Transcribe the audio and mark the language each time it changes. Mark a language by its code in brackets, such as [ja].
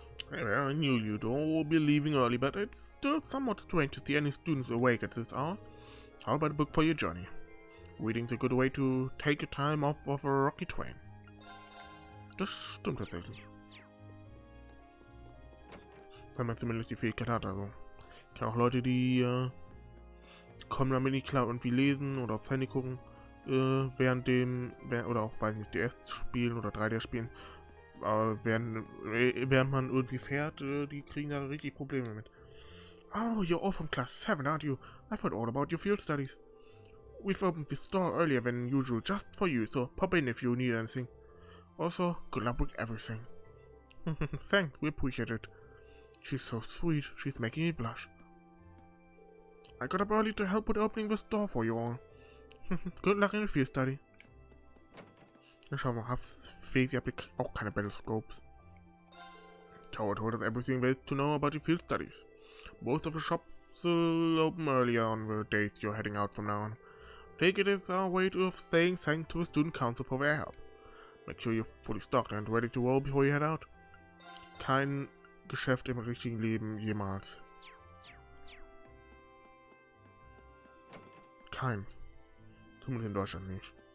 [en] I knew you'd all be leaving early, but it's still somewhat strange to see any students awake at this hour. How about a book for your journey? Reading's a good way to take your time off of a rocky train. [de] Das stimmt tatsächlich. Wenn man zumindest die Fähigkeit hat, also. Ich kenne auch Leute, die kommen damit nicht klar, irgendwie lesen oder aufs Handy gucken. oder auch, weiß nicht, DS spielen oder 3D spielen, während man irgendwie fährt, die kriegen da richtig Probleme mit. [en] Oh, you're all from class 7, aren't you? I've heard all about your field studies. We've opened the store earlier than usual just for you, so pop in if you need anything. Also, good luck with everything. Thanks, we appreciate it. She's so sweet, she's making me blush. I got up early to help with opening the store for you all. Good luck in the field study. [de] Dann schauen wir mal, fehlt ja auch keine Battlescopes. [en] Tower told us everything there is to know about your field studies. Most of the shops will open earlier on the days you're heading out from now on. Take it as our way of saying thanks to the student council for their help. Make sure you're fully stocked and ready to roll before you head out. [de] Kein Geschäft im richtigen Leben jemals. Keins. Zumindest in Deutschland nicht.